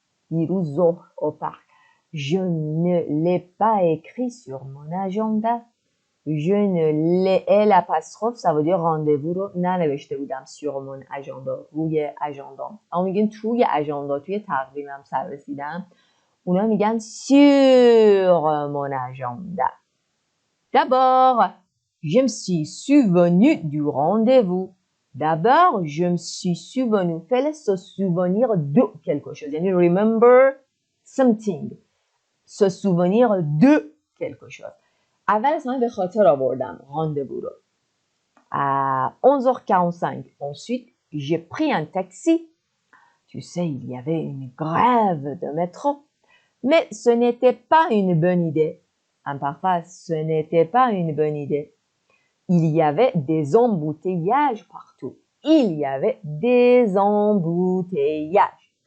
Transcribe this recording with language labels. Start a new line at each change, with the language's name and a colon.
Persian: دیروز ظهر
French: au parc. Je ne l'ai pas écrit sur mon agenda. Je ne l'ai l'apostrophe, ça veut dire rendez-vous
Persian: رو ننوشته بودم
French: sur mon agenda.
Persian: روی اجندام. اما میگن توی اجندا، توی تقویمم سر رسیدم. اونا میگن
French: sur mon agenda. D'abord, je me suis souvenu du rendez-vous. D'abord, je me suis souvenu. Fais-le se souvenir de quelque chose.
English: Yani remember something.
French: Se souvenir de quelque chose.
Persian: اول اصلا به خاطر آوردم راندوو رو.
French: À 11h45. Ensuite, j'ai pris un taxi. Tu sais, il y avait une grève de métro. Mais ce n'était pas une bonne idée. Parfois, ce n'était pas une bonne idée. Il y avait des embouteillages partout. Il y avait des embouteillages.